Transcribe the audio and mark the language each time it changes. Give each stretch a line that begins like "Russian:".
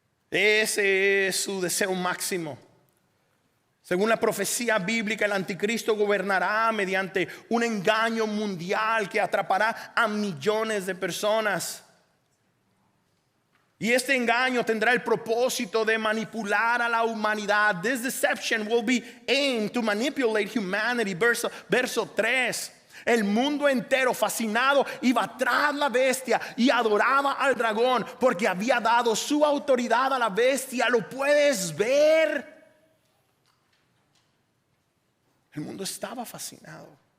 Spanish: Ese es su deseo máximo. Según la profecía bíblica, el anticristo gobernará mediante un engaño mundial que atrapará a millones de personas. Y este engaño tendrá el propósito de manipular a la humanidad.
English: This deception will be aimed to manipulate humanity.
Spanish: Verso 3. El mundo entero fascinado iba tras la bestia y adoraba al dragón porque había dado su autoridad a la bestia. ¿Lo puedes ver? El mundo estaba fascinado.